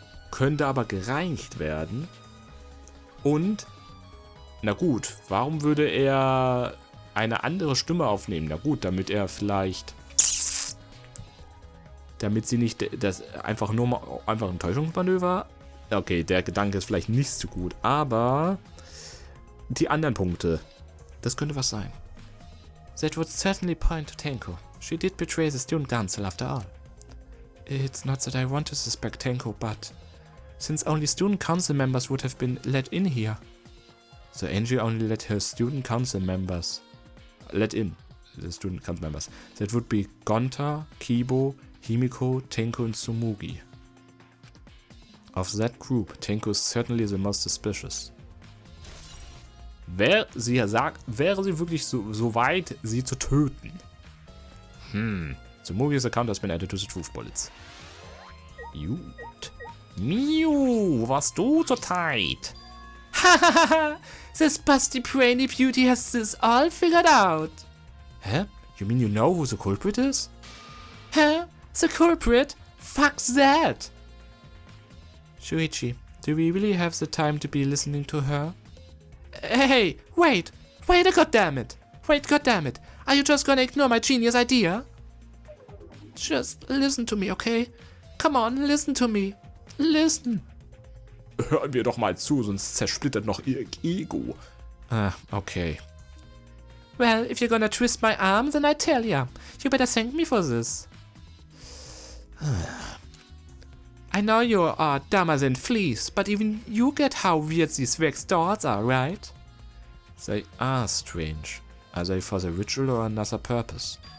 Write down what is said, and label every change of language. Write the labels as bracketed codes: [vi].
[de] Könnte aber gereinigt werden. Und, na gut, warum würde er eine andere Stimme aufnehmen? Na gut, damit er vielleicht damit sie nicht das einfach ein Täuschungsmanöver. Okay, der Gedanke ist vielleicht nicht so gut, aber die anderen Punkte, das könnte was sein. [en] That would certainly point to Tenko. She did betray the student council after all. It's not that I want to suspect Tenko, but since only student council members would have been let in here. So Angie only let her student council members let in the student council members. That would be Gonta, Kibo, Himiko, Tenko and Tsumugi. Of that group, Tenko is certainly the most suspicious. [de] Wäre sie wirklich so weit, sie zu töten? [en] Tsumugi's account has been added to the truth bullets. [de] Gut. Miu, warst du zur Zeit? [en] Hahaha, this busty brainy beauty has this all figured out. Hä? You mean you know who the culprit is? Huh? The culprit? Fuck that! Shuichi, do we really have the time to be listening to her? Hey, wait, goddammit! Wait, goddammit! Are you just gonna ignore my genius idea? Just listen to me, okay? Come on, listen to me. Listen. [de] Hören wir doch mal zu, sonst zersplittert noch ihr Ego. Okay. [en] Well, if you're gonna twist my arm, then I tell ya. You better thank me for this. I know you are dumber than fleas, but even you get how weird these wax dolls are, right? They are strange. Are they for the ritual or another purpose?